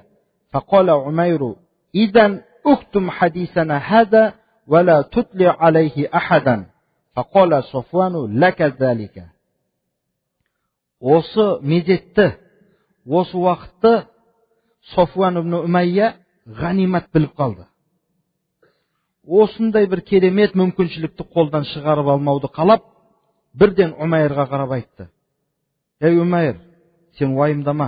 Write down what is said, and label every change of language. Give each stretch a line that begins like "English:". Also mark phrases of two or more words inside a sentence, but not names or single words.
Arabic: فقال عمير: إذن اكتم حديثنا هذا ولا تطلع عليه أحدا. فقال صفوان: لك ذلك.
Kazakh: Осы мезетті, осы уақытты Софуан ибн Умайя ғанимат біліп қалды. Осындай бір керемет мүмкіншілікті қолдан шығарып алмауды қалап, бірден Умайрға қарап айтты: Ей Умайр, сен уайымдама.